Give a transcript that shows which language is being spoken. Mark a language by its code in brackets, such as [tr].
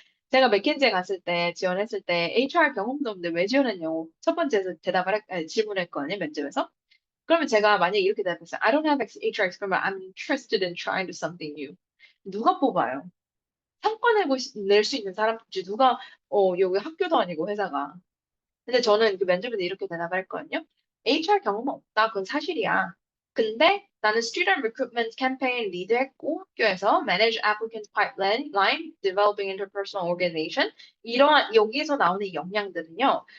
[ko] 제가 맥킨지에 갔을 때 지원했을 때 HR 경험도 없는데 왜 지원했냐고 첫 번째에서 질문했거든요, 면접에서. 그러면 제가 만약에 이렇게 대답했어요. [en] I don't have HR experience, but I'm interested in trying to something new. [ko] 누가 뽑아요? 성과 낼 수 있는 사람 뽑지. 누가, 여기 학교도 아니고 회사가. 근데 저는 그 면접에서 이렇게 대답을 했거든요. HR 경험 없다. 그건 사실이야. 근데 나는 [en] student recruitment campaign [ko] 리드했고 학교에서 [en] manage applicant pipeline, developing interpersonal organization [ko] 이러한 여기에서 나오는 이 역량들은요.